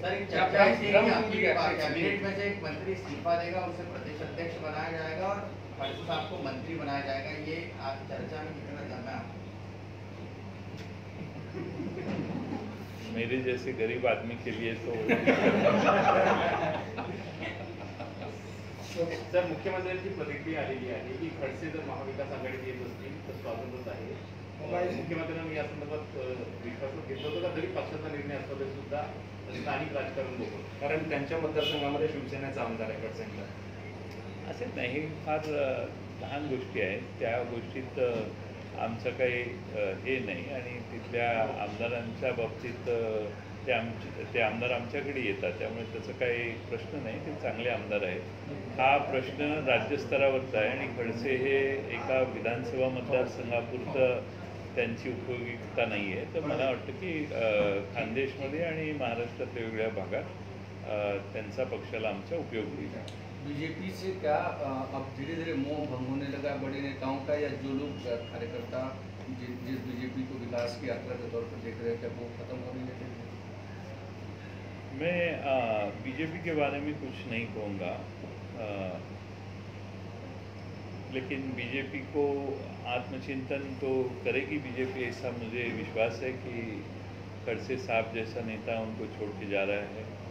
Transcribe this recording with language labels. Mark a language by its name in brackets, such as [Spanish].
[Hindi] Sir, एक चर्चा है कि आपकी कैबिनेट में से एक मंत्री इस्तीफा देगा, उसे प्रदेश अध्यक्ष बनाया जाएगा और खड़से साहब को मंत्री बनाया जाएगा, ये आज चर्चा में कितना दम है? मेरे जैसे गरीब आदमी के लिए तो [Marathi] सर, मुख्यमंत्र्यांची प्रतिक्रिया आलेली आहे की खडसे जर महाविकास आघाडीत येत असतील तर स्वागतच आहे. मुख्यमंत्र्यांनी या संदर्भात विश्वासात घेतलं होतं का, तरी पक्षाचा निर्णय असला तरी सुद्धा स्थानिक राजकारण बघून? कारण त्यांच्या मतदारसंघामध्ये शिवसेनेचा आमदार आहे खडसेंचा. असे नाही, फार लहान गोष्टी आहेत, त्या गोष्टीत आमचं काही हे नाही आणि तिथल्या आमदारांच्या बाबतीत ते आमदार आमच्याकडे येतात, त्यामुळे त्याचं काही प्रश्न नाही, ते चांगले आमदार आहेत. हा प्रश्न राज्यस्तरावरचा आहे आणि खडसे हे एका विधानसभा मतदारसंघापुरतं त्यांची उपयोगिता नाही आहे. तर मला वाटतं की खानदेशमध्ये आणि महाराष्ट्रातल्या वेगवेगळ्या भागात त्यांचा पक्षाला आमचा उपयोग होईल. [Hindi] बीजेपी से क्या अब धीरे धीरे मोह भंग होने लगा बड़े नेताओं का, या जो लोग कार्यकर्ता जिस बीजेपी को विकास की यात्रा के तौर पर देख रहे थे वो खत्म हो रही है? मैं बीजेपी के बारे में कुछ नहीं कहूँगा, लेकिन बीजेपी को आत्मचिंतन तो करेगी बीजेपी, ऐसा मुझे विश्वास है कि खड़से साहब जैसा नेता उनको छोड़ के जा रहा है।